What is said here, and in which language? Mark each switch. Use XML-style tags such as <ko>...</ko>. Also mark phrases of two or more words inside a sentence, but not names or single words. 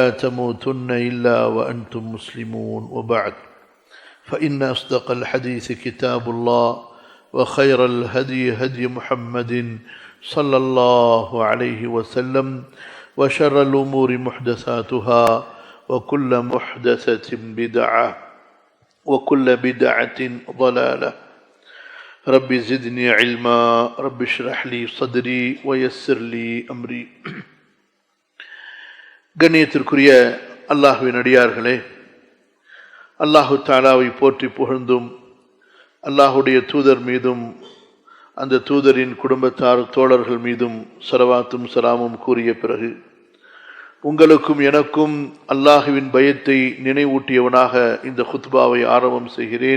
<ar>تموتن إلا وأنتم مسلمون وبعد فإن أصدق الحديث كتاب الله وخير الهدي هدي محمد صلى الله عليه وسلم وشر الأمور محدثاتها وكل محدثة بدعة وكل بدعة ضلالة رب زدني علما رب اشرح لي صدري ويسر لي أمري.</ar> <ta>கண்ணியத்திற்குரிய அல்லாஹ்வின் அடியார்களே, அல்லாஹு தஆலாவை போற்றி புகழ்ந்தும் அல்லாஹுடைய தூதர் மீதும் அந்த தூதரின் குடும்பத்தார் தோழர்கள் மீதும் ஸலவாத்தும் ஸலாமும் கூறிய பிறகு, உங்களுக்கும் எனக்கும் அல்லாஹுவின் பயத்தை நினைவூட்டியவனாக இந்த குத்பாவை ஆரம்பம் செய்கிறேன்.</ta>